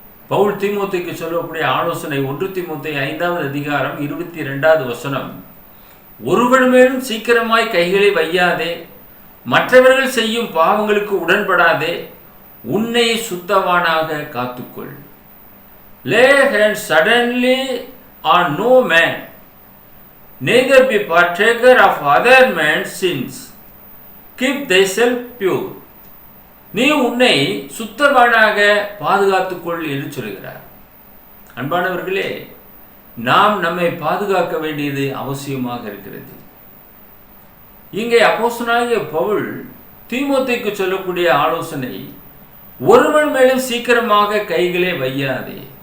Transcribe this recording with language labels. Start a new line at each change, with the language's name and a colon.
Tamil: பவுல் தீமோத்தேயுக்கு சொல்லக்கூடிய ஆலோசனை 1 தீமோத்தேயு 5வது அதிகாரம் 22வது வசனம், ஒருவன் மேலும் சீக்கிரமாய் கைகளை வையாதே, மற்றவர்கள் செய்யும் பாவங்களுக்கு உடன்படாதே, உன்னை சுத்தவானாக காத்துக்கொள்.
English: Lay hands suddenly on no man, neither be partaker of other man's sins. Keep thyself pure.
Tamil: நீ உன்னை சுத்தவானாக பாதுகாத்துக்கொள் என்று சொல்கிறார். அன்பானவர்களே, நாம் நம்மை பாதுகாக்க வேண்டியது அவசியமாக இருக்கிறது. இங்கே அப்போஸ்தலனாகிய பவுல் தீமோத்தேயுக்கு சொல்லக்கூடிய ஆலோசனை, ஒருவன் மேலும் சீக்கிரமாக கைகளை வையாதே.